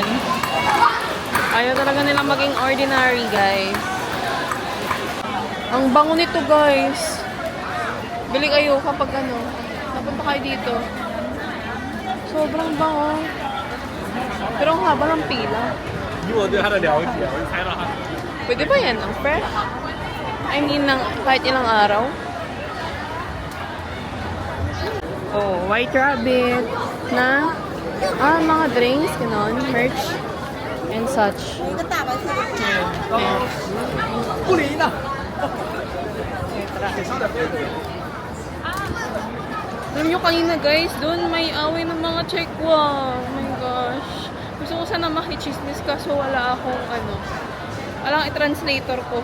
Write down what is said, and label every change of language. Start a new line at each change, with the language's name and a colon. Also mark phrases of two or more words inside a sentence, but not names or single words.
Filipino: Ayaw talaga nilang maging ordinary, guys. Ang bango nito, guys. Bili kayo kapag ano, napunta kayo dito. Sobrang bango. Pero ang haba ng pila.
Chinese: 以我对他的了解，我就猜到他。
Filipino: Pwede ba yan? Ang fresh?
English: I mean,
Filipino: kahit ilang araw. Oh, White Rabbit na mga drinks, ganon,
English: merch, and such.
Filipino: Ayan.
Chinese: 不理呢。
Filipino: Alam nyo kanina guys, doon may away ng mga Chekwa.
English: Oh my gosh.
Filipino: Gusto ko sana makichismis kaso wala akong ano. Walang i-translator ko.